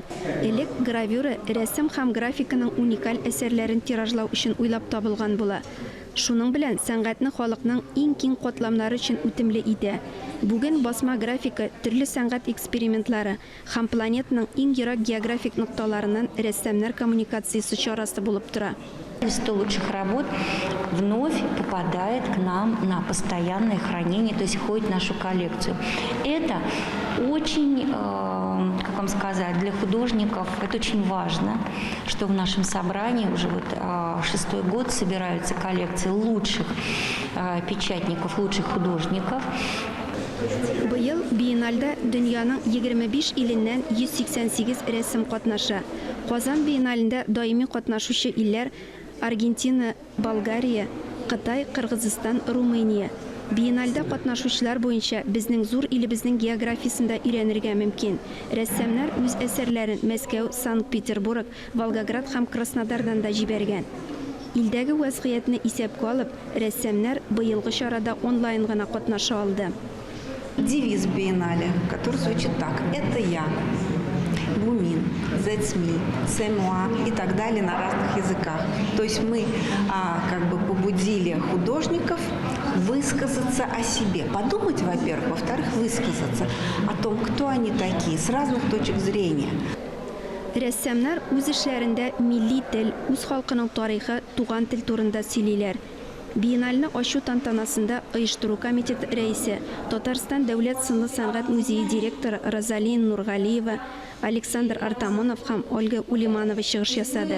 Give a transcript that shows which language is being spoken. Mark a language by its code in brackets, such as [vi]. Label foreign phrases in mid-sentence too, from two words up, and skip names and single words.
[tt] Элек гравюра рәсем һәм графиканың уникаль әсәрләрен тиражлау өчен уйлап табылган була. Шуның белән сәнгатьне халыкның иң киң катламнары өчен үтемле итә. Бүген басма графика төрле сәнгать экспериментлары һәм планетаның иң ерак географик нокталарыннан рәссамнар коммуникациясе чарасы булып тора. [ru] 100 лучших работ вновь попадает к нам на постоянное хранение, то есть входит в нашу коллекцию. Это очень, как вам сказать, для художников это очень важно, что в нашем собрании уже вот 6-й год собираются коллекции лучших печатников, лучших художников. [tt] Быел биенальдә дөньяның 25 иленнән 188 рәсем катнаша. Казан биеналендә даими катнашучы илләр Аргентина, Болгария, Кытай, Кыргызстан, Румыния. Биенальдә катнашучылар буенча безнең зур илебезнең географиясында өйрәнергә мөмкин. Рәссамнар үз әсәрләрен Мәскәү, Санкт-Петербург, Волгоград һәм Краснодардан да җибәргән. Илдәге вазгыятьне исәпкә алып, рәссамнар быелгы чарада онлайн гына катнаша алды. [ru] Девиз биеннале, который звучит так: «Это я». [tt] Бумин, [en] that's me, [fr] c'est moi [ru] и так далее на разных языках. То есть мы как бы побудили художников высказаться о себе. Подумать, во-первых, во-вторых, высказаться о том, кто они такие, с разных точек зрения. [tt] Рәссамнар үз эшләрендә милли тел, үз халкының тарихы, туган тел турында сөйлиләр. Биенальне ачу тантанасында оештыру комитеты рәисе, Татарстан Дәүләт сынлы сәнгать музее директоры Розалин Нургалиева, Александр Артамонов һәм Ольга Улиманова чыгыш ясады.